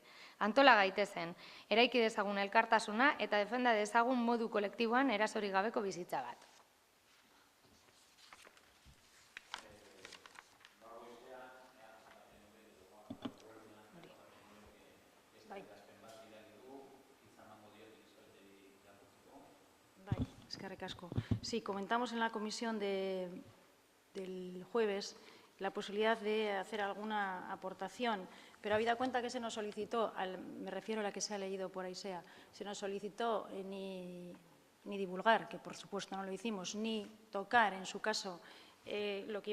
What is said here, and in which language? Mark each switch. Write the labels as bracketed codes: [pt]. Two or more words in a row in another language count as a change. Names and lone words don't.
[eu] Antola gaitezen, eraiki dezagun elkartasuna eta defenda dezagun modu kolektiboan erasorik gabeko bizitza bat. Eskerrik asko. [es] Sí, comentamos en la comisión del jueves la posibilidad de hacer alguna aportación, pero habida cuenta que se nos solicitó, me refiero a la que se ha leído por AISEA, se nos solicitó ni divulgar, que por supuesto no lo hicimos, ni tocar, en su caso, lo que